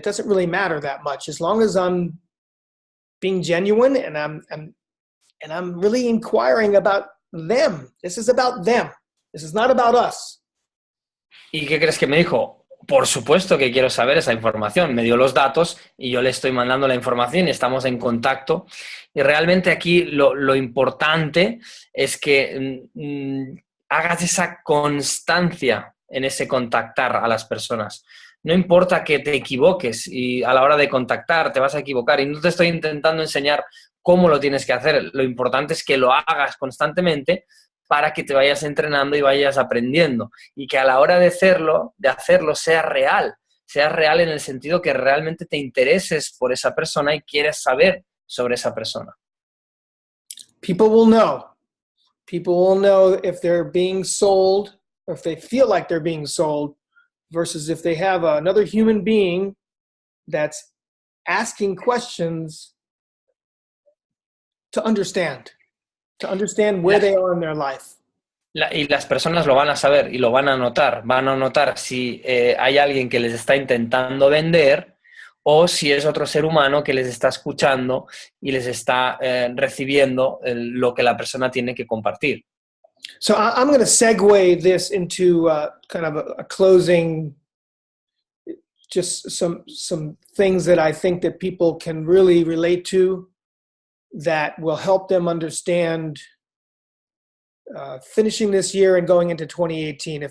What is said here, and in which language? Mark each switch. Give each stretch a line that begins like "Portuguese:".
English: It doesn't really matter that much as long as I'm being genuine and I'm really inquiring about them. This is about them. This is not about us.
Spanish: ¿Y qué crees que me dijo? Por supuesto que quiero saber esa información. Me dio los datos y yo le estoy mandando la información y estamos en contacto. Y realmente aquí lo importante es que hagas esa constancia en ese contactar a las personas. No importa que te equivoques y a la hora de contactar te vas a equivocar. Y no te estoy intentando enseñar cómo lo tienes que hacer. Lo importante es que lo hagas constantemente para que te vayas entrenando y vayas aprendiendo. Y que a la hora de hacerlo sea real en el sentido que realmente te intereses por esa persona y quieres saber sobre esa persona.
English: People will know. People will know if they're being sold or if they feel like they're being sold versus if they have another human being that's asking questions to understand where they are in their life.
Spanish: Y las personas lo van a saber y lo van a notar. Van a notar si hay alguien que les está intentando vender o si es otro ser humano que les está escuchando y les está recibiendo lo que la persona tiene que compartir.
English: So I'm going to segue this into kind of a closing, just some things that I think that people can really relate to that will help them understand finishing this year and going into 2018.